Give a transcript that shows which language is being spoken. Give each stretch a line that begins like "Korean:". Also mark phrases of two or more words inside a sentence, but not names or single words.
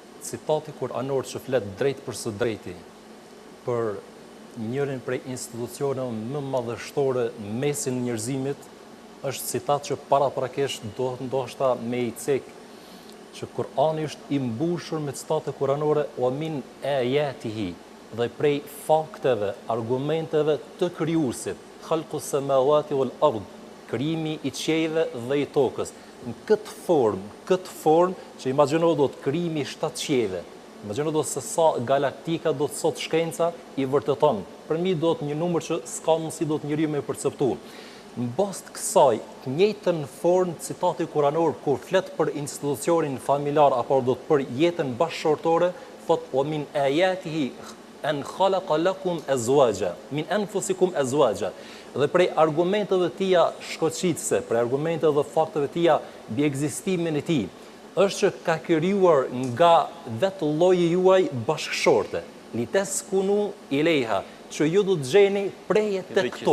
Albanian: citati kuranor që flet drejt për së drejti për njërin prej institucioneve më madhështore në mesin e njerëzimit është citat që paraprakisht do ndoshta me i cek që Kurani është i mbushur me citate kuranore
Arabic: ومن آياته
Albanian: dhe prej fakteve, argumenteve të krijuesit,
Arabic: خلق السماوات والأرض,
Albanian: krijimi i qiejve dhe i tokës. Në këtë formë që imagjino do të krijimi 7 qiejve. Imagjino do se sa galaktika do të sot shkenca i vërteton. Për mi do të një numër që s'ka mundësi do të njeriu me perceptu. Në bazë të kësaj, të njëjtën formë citati kuranor kur flet për institucionin familjar apo do të për jetën bashkëshortore, thot
Arabic: ومن آياته أن خلق لكم أزواجا من أنفسكم أزواجا.
Albanian: Dhe prej argumenteve të tija shkoqitëse, prej argumenteve dhe fakteve të tija mbi ekzistimin e tij, është që ka krijuar nga vetë lloji juaj bashkëshorte,
Arabic: لتسكنوا إليها,
Albanian: që ju do të gjeni preje tek këto.